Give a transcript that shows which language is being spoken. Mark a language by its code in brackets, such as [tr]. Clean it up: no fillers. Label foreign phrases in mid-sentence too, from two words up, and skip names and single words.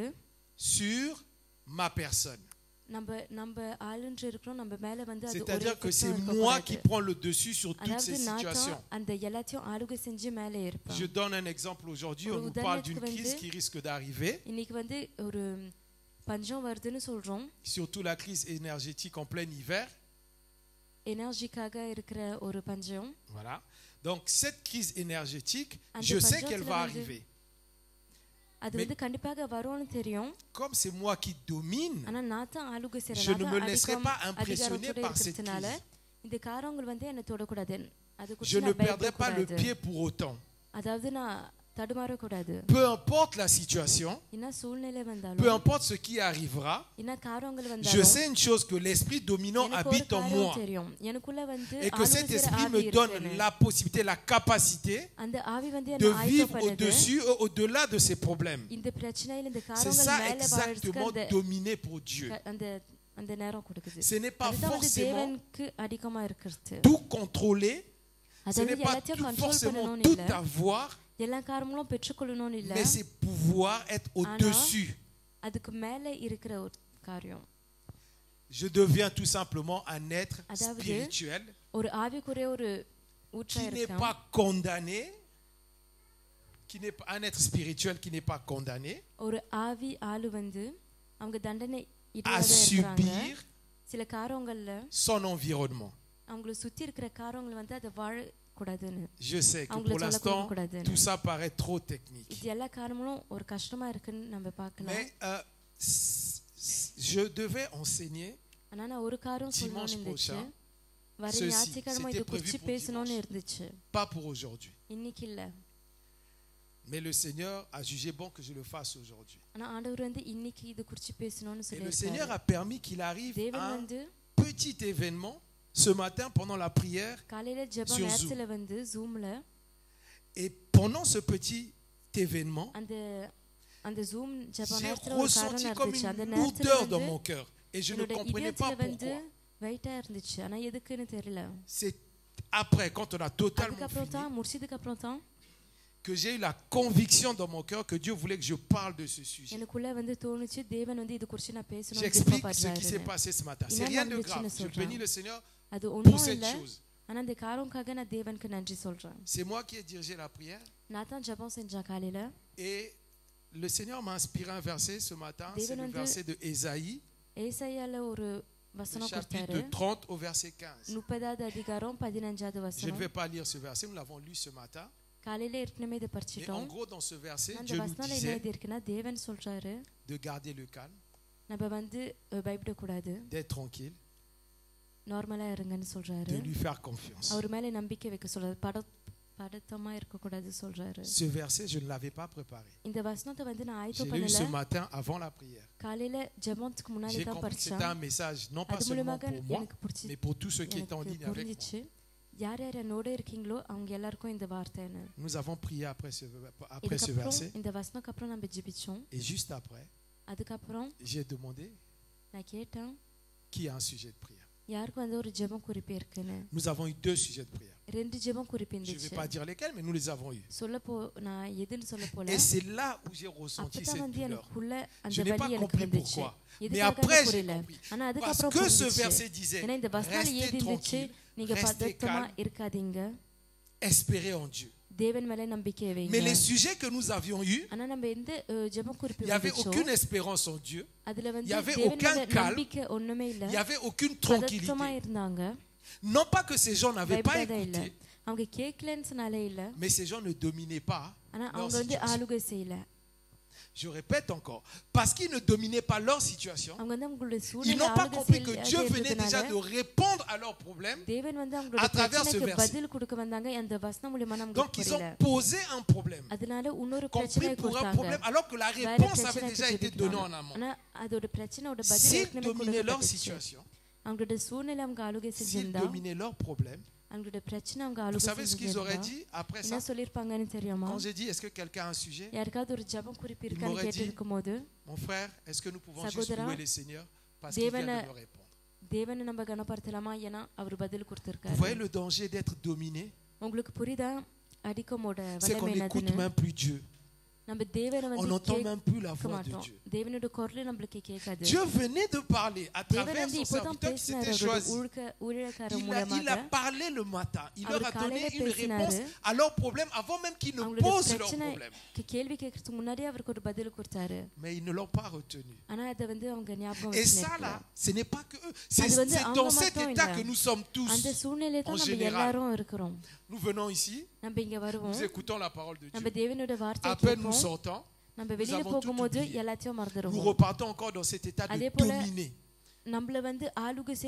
[fr] sur ma personne. [ta] நம்ம ஆளுன்று இருக்கிறோம் நம்ம மேல வந்து அது ஒரு [fr] C'est-à-dire que effect c'est [ta] இருக்க [fr] moi [ta] கூடாது. [fr] qui prends le dessus sur toutes ces [ta] அதாவது நான் [fr] situations. [ta] தான் அந்த எல்லாத்தையும் ஆளுகை செஞ்சு மேல இருப்பேன். [fr] Je donne un exemple aujourd'hui, on nous parle d'une crise qui risque d'arriver, [ta] இன்னைக்கு வந்து ஒரு பஞ்சம் வருதுன்னு சொல்றோம். [fr] surtout la crise énergétique en plein hiver. [ta] எனர்ஜிக்காக இருக்கிற ஒரு பஞ்சம். [fr] Voilà. Donc cette crise énergétique, [ta] அந்த [fr] je sais qu'elle [ta] பஞ்சத்துல [fr] va [ta] வந்து [fr] arriver. [ta] அது வந்து கண்டிப்பாக வரும்னு தெரியும். [fr] Comme c'est moi qui domine, [ta] ஆனா நான் தான் ஆளுகை [fr] je ne [ta] செய்றேன். [fr] me laisserai pas impressionner par cette [ta] இருக்கிறதுனால [fr] crise. [ta] இந்த காரியங்கள் வந்து என்ன தொடக்கூடாது. அது [fr] Je [ta] குறித்து [fr] ne [ta] நான் [fr] perdrai pas le [ta] பயப்படக்கூடாது. [fr] pied pour autant. [ta] அதாவது நான் தடுமாறக்கூடாது. [fr] Peu importe la situation, [ta] என்ன சூழ்நிலை [fr] peu [ta] வந்தாலும் [fr] importe ce qui arrivera, [ta] என்ன காரியங்கள் [fr] je [ta] வந்தாலும் [fr] sais une chose, que l'esprit dominant [ta] எனக்கு ஒரு [fr] habite en [ta] காரியம் [fr] moi. [ta] தெரியும். எனக்குள்ள வந்து [fr] Et que cet [ta] ஆளுகை செய்ற [fr] esprit [ta] ஆவி [fr] me donne [ta] இருக்குன்னு. [fr] la possibilité, la capacité [ta] அந்த ஆவி வந்து [fr] de [ta] என்ன [fr] vivre [ta] ஆயத்தப்படுது. [fr] au-dessus, au-delà de ces problèmes. [ta] இந்த பிரச்சனையில இந்த [fr] C'est [ta] காரியங்கள் [fr] ça [ta] மேல [fr] exactement [ta] வாழ்றதுக்கு [fr] dominer pour Dieu. [ta] அந்த நேரம் கொடுக்குது. [fr] Ce n'est pas [ta] அதுதான் வந்து [fr] forcément [ta] தேவனுக்கு அதிகமா இருக்கிறது. [fr] tout contrôler, ce [ta] அதாவது [fr] n'est pas [ta] எல்லாத்தையும் கண்ட்ரோல் [fr] forcément [ta] பண்ணணும்னு [fr] tout [ta] இல்ல. [fr] avoir, [ta] எல்லா காரியங்களும் பெற்றுக்கொள்ளணும்னு இல்ல. [fr] mais c'est pouvoir être au-dessus. [ta] அதுக்கு மேல இருக்கிற ஒரு காரியம். [fr] Je deviens tout simplement un être [ta] அதாவது [fr] spirituel [ta] ஒரு ஆவிக்குரிய ஒரு ஊற்றா [fr] qui n'est [ta] இருக்கும். [fr] pas condamné, qui n'est pas un être spirituel qui n'est pas condamné [ta] ஒரு ஆவி ஆளு வந்து அவங்க தண்டனை [fr] à [ta] இல்லாத இருக்காங்க. [fr] subir [ta] சில காரியங்கள்ல [fr] son environnement. [ta] அவங்கள சுத்தி இருக்கிற காரியங்கள் வந்து அதை வாழக்கூடாதுன்னு. [fr] Je sais que [ta] அவங்கள [fr] pour l'instant, [ta] சொல்லக்கூடாதுன்னு. [fr] tout ça paraît trop technique. [ta] இது எல்லா காரணங்களும் ஒரு கஷ்டமா இருக்குன்னு நம்ம பார்க்கலாம். [fr] Mais je devais enseigner [ta] ஆனா நான் ஒரு காரியம் சொல்லணும்னு [fr] dimanche [ta] இருந்துச்சு. [fr] prochain, [ta] வர [fr] ceci, [ta] ஞாயிற்றுக்கிழமை இது [fr] c'était prévu [ta] குறித்து [fr] pour [ta] பேசணும்னு [fr] dimanche. [ta] இருந்துச்சு. [fr] pas pour aujourd'hui. [ta] இன்னைக்கு இல்ல. [fr] Mais le Seigneur a jugé bon que je le fasse aujourd'hui. [ta] ஆனா ஆண்டவர் வந்து இன்னைக்கு இது குறித்து பேசணும்னு [fr] Et le Seigneur [ta] சொல்லியிருக்காரு. [fr] a permis qu'il arrive [ta] தேவன் [fr] un [ta] வந்து [fr] petit événement ce matin pendant la prière. [ta] காலையில ஜெப [fr] Sur Zoom. [ta] நேரத்துல வந்து ஜூம்ல [fr] Et pendant ce petit événement, [ta] அந்த ஜூம் ஜெப [fr] j'ai [ta] நேரத்துல ஒரு [fr] ressenti [ta] காரியம் [fr] comme [ta] நடந்துச்சு. அந்த [fr] une [ta] நேரத்துல [fr] lourdeur dans [ta] வந்து [fr] mon cœur. Et je ne [ta] என்னோட [fr] comprenais pas [ta] இதயத்துல வந்து [fr] pourquoi. [ta] வெயிட்டா இருந்துச்சு. ஆனா எதுக்குன்னு தெரியல. [fr] C'est après, quand on a totalement [ta] அதுக்கப்புறம் [fr] fini, [ta] தான் முடிச்சதுக்கு அப்புறம் தான் [fr] que j'ai eu la conviction dans mon cœur que Dieu voulait que je parle de ce sujet. [ta] எனக்குள்ள வந்து தோணுச்சு தேவன் வந்து இது குறித்து நான் பேசணும்னு [fr] J'explique ce qui s'est [ta] விருப்பப்படுறாருன்னு. [fr] passé ce matin. C'est [ta] என்ன [fr] rien de [ta] நடந்துச்சுன்னு [fr] grave. Je [ta] சொல்றேன். [fr] bénis le Seigneur [ta] அது [fr] pour [ta] ஒண்ணும் [fr] cette [ta] இல்ல. [fr] chose. [ta] ஆனா அந்த காரியம்காக நான் தேவனுக்கு நன்றி சொல்றேன். [fr] C'est moi qui ai dirigé la prière. [ta] நான் தான் ஜெபம் செஞ்சேன் காலையில. [fr] Et le Seigneur m'a inspiré un verset ce matin. C'est le verset de Ésaïe, [ta] ஏசாயால ஒரு [fr] le [ta] வசனம் [fr] chapitre [ta] கொடுத்தாரு. [fr] de 30 au verset 15. [ta] 30வது அதிகாரம் 15வது [fr] Je ne [ta] வசனம். [fr] vais pas lire ce verset, nous l'avons lu ce matin. [ta] காலையில ஏற்கனவே இதை [fr] Mais en [ta] படிச்சிட்டோம். [fr] gros, dans ce verset, [ta] அந்த [fr] Dieu nous [ta] வசனம் என்ன [fr] disait [ta] எழுதி இருக்குன்னா தேவன் சொல்றாரு [fr] de garder le calme, [ta] நம்ம வந்து பயப்படக்கூடாது, [fr] d'être tranquille, [ta] நார்மலா இருங்கன்னு சொல்றாரு. [fr] de lui faire confiance. [ta] அவர் மேல நம்பிக்கை வைக்க சொல்றாரு. பதட்டமா இருக்கக்கூடாது சொல்றாரு. [fr] Ce verset, je ne l'avais pas préparé. [ta] இந்த வசனத்தை வந்து நான் [fr] Je [ta] ஆயத்தம் [fr] l'ai lu ce [ta] பண்ணல. [fr] matin avant la prière. [ta] காலையில ஜெபத்துக்கு முன்னாடி [fr] J'ai [ta] தான் [fr] compris que c'était [ta] படிச்சேன். [fr] un message, non pas [ta] அது [fr] seulement [ta] மூலமாக [fr] pour moi, [ta] எனக்கு பிடிச்சி [fr] mais pour tous ceux qui étaient en ligne [ta] எனக்கு [fr] avec moi. [ta] புரிஞ்சிச்சு. யார் யார் என்னோட இருக்கீங்களோ அவங்க எல்லாருக்கும் இந்த வார்த்தைன்னு. [fr] Nous avons prié après ce [ta] இதுக்கப்புறம் [fr] verset. [ta] இந்த வசனத்துக்கு அப்புறம் நம்ம ஜெபிச்சோம். [fr] Et juste après, [ta] அதுக்கப்புறம் [fr] j'ai demandé [ta] நான் கேட்டேன் [fr] qui a un sujet de prière. [ta] யாருக்கு வந்து ஒரு ஜெபம் குறிப்பு இருக்குன்னு [fr] Nous avons eu 2 sujets de prière. [ta] 2 ஜெபம் குறிப்பு [fr] Je ne vais [ta] இருந்துச்சு [fr] pas dire lesquels, mais nous les avons eus. [ta] நான் எதுன்னு சொல்ல போல [fr] Et c'est là où j'ai ressenti [ta] அப்பதான் [fr] cette [ta] வந்து [fr] douleur. [ta] எனக்குள்ள அந்த [fr] Je n'ai pas [ta] வலி எனக்கு [fr] compris [ta] வந்துச்சு [fr] pourquoi. Mais [ta] எதுக்காக [fr] après, j'ai [ta] புரியல [fr] compris. [ta] ஆனா [fr] Parce [ta] அதுக்கப்புறம் [fr] que ce [ta] புரிஞ்சுச்சு. [fr] verset disait, [ta] ஏன்னா இந்த வசனம் [fr] restez [ta] ஏது இருந்துச்சு [fr] tranquille, [ta] நீங்க [fr] restez [ta] பதட்டமா [fr] calme, [ta] இருக்காதீங்க [fr] espérez en Dieu. [ta] தேவன் மேல நம்பிக்கை [fr] Mais [ta] வைங்க [fr] les sujets que nous avions eus, [ta] ஆனா நம்ம எந்த ஜெபம் [fr] il [ta] குறிப்பு [fr] n'y avait [ta] வந்துச்சோ [fr] aucune espérance en Dieu, [ta] அதுல [fr] il [ta] வந்து [fr] y avait [ta] தேவன் [fr] aucun [ta] மேல [fr] calme, [ta] நம்பிக்கை ஒண்ணுமே இல்ல [fr] il n'y avait aucune [ta] பதட்டமா [fr] tranquillité. [ta] இருந்தாங்க [fr] Non pas que ces gens n'avaient pas [ta] பயப்படாத இல்ல [fr] écouté, [ta] அவங்க கேட்கலன்னு சொன்னாலே இல்ல [fr] mais ces gens ne dominaient pas [ta] ஆனா [fr] leur [ta] அவங்க வந்து [fr] situation. [ta] ஆளுகை செய்யல [fr] Je répète encore, parce qu'ils ne dominaient pas leur situation, [ta] அவங்க வந்து அவங்களுடைய [fr] ils [ta] சூழ்நிலை [fr] n'ont pas [ta] ஆளுகை [fr] compris que Dieu venait déjà [ta] செய்யறதுனால [fr] de répondre à leurs problèmes. [ta] தேவன் வந்து [fr] à [ta] அவங்களுடைய [fr] travers ce [ta] பிரச்சனைக்கு [fr] verset. [ta] பதில் கொடுக்க வந்தாங்க அந்த வசனம் மூலமா நமக்கு [fr] Donc ils ont [ta] புரியல [fr] posé un problème, [ta] அதனால இன்னொரு [fr] compris [ta] பிரச்சனை [fr] pour un [ta] கொடுத்தாங்க [fr] problème, alors que la [ta] வேற [fr] réponse avait [ta] பிரச்சனைக்கு [fr] déjà été donnée en [ta] ஜெபிக்கிறாங்க. [fr] amont. [ta] ஆனா அதோட பிரச்சனையோட பதில் [fr] S'ils [ta] ஏற்கனவே [fr] dominaient leur [ta] கொடுக்கப்பட்டுச்சு [fr] situation, [ta] அவங்களுடைய சூழ்நிலை அவங்க ஆளுகை [fr] s'ils [ta] செஞ்சிருந்தா [fr] dominaient leurs problèmes, [ta] அவங்களுடைய பிரச்சனை அவங்க [fr] vous [ta] ஆளுகை [fr] savez ce qu'ils auraient [ta] செஞ்சிருந்தா [fr] dit après [ta] என்ன [fr] ça? [ta] சொல்லிருப்பாங்கன்னு தெரியுமா [fr] Quand j'ai dit, est-ce que quelqu'un a un sujet? [ta] யாருக்காவது ஒரு ஜெபம் குறிப்பு [fr] Il [ta] இருக்கான்னு [fr] m'aurait dit, [ta] கேட்டிருக்கும் போது [fr] Mon frère, est-ce que nous pouvons juste [ta] Sagodara, [fr] louer le Seigneur parce qu'il vient de [ta] Devana- [fr] me répondre? [ta] தேவனை நம்ம கனப்படுத்தலாமா ஏன்னா அவர் பதில் [fr] Vous [ta] கொடுத்திருக்காரு [fr] voyez le danger d'être dominé? [ta] உங்களுக்கு புரியுதா அடிக்கமோட [fr] C'est qu'on [ta] வல்லமை [fr] n'écoute [ta] என்னதுன்னு [fr] même plus Dieu. [ta] நம்ம தேவனை [fr] On [ta] வந்து [fr] n'entend même plus la [ta] கேட்க [fr] voix de [ta] மாட்டோம் [fr] Dieu. [ta] தேவனோட குரல் நம்மளுக்கு கேட்காது [fr] Dieu venait de parler à [ta] தேவன் [fr] travers [ta] வந்து [fr] son [ta] இப்பதான் [fr] serviteur qui [ta] பேசினாரு [fr] s'était [ta] அவரோட [fr] choisi. [ta] ஊழியக்கார [fr] Il a [ta] மூலமாக [fr] parlé le matin. Il leur a [ta] அவர் [fr] donné [ta] காலையில [fr] une [ta] பேசினாரு. [fr] réponse à leurs problèmes avant même qu'ils ne [ta] அவங்களோட [fr] posent leurs [ta] பிரச்சனை [fr] problèmes. [ta] கேள்வி கேட்கறதுக்கு முன்னாடியே அவருக்கு ஒரு பதில் கொடுத்தாரு [fr] Mais ils ne l'ont pas retenu. [ta] ஆனா அதை வந்து அவங்க ஞாபகம் [fr] Et ça [ta] வச்சுக்கல [fr] là, ce n'est pas que eux. C'est [ta] அது வந்து [fr] c'est [ta] அவங்க [fr] dans cet [ta] மட்டும் [fr] état [ta] இல்ல. [fr] que nous sommes tous. [ta] அந்த சூழ்நிலை தான் [fr] en [ta] நம்ம [fr] général. [ta] எல்லாரும் இருக்கிறோம் [fr] Nous venons ici, [ta] நம்ம இங்க வருவோம் [fr] nous écoutons la parole de [ta] நம்ம [fr] Dieu. [ta] தேவனோட வார்த்தையை [fr] À peine nous [ta] கேட்போம் [fr] sortons, [ta] நம்ம வெளியில [fr] avons tout [ta] போகும்போது [fr] oublié. [ta] எல்லாத்தையும் [fr] nous [ta] மறந்துடுவோம் [fr] repartons encore dans cet état de [ta] அதே போல [fr] dominer. [ta] நம்மள வந்து ஆளுகை செய்யற